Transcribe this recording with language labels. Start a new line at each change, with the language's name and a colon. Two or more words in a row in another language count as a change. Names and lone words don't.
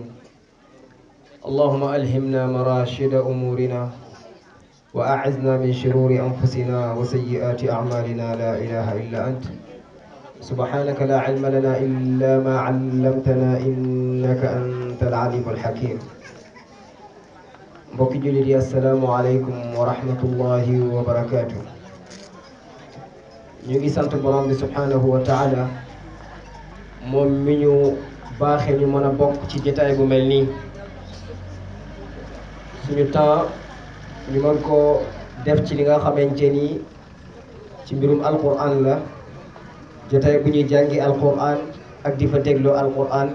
Arabic: اللهم ألهمنا مراشد أمورنا وأعذنا من شرور أنفسنا وسيئات أعمالنا. لا إله إلا أنت سبحانك لا علم لنا إلا ما علمتنا إنك أنت العليم الحكيم.
Wolof: mbokki jullit yi
Arabic: السلام عليكم ورحمة الله وبركاته.
Wolof: ñu ngi sant borom bi
Arabic: سبحانه وتعالى
Wolof: moom mi ñu baaxe ñu mën a bokk ci jotaay bu mel nii. suñu temps ñu mën koo def ci li nga xamante ni ci mbirum alquran la, jotaay bu ñuy jàngi alquran ak di fa dégloo alquran.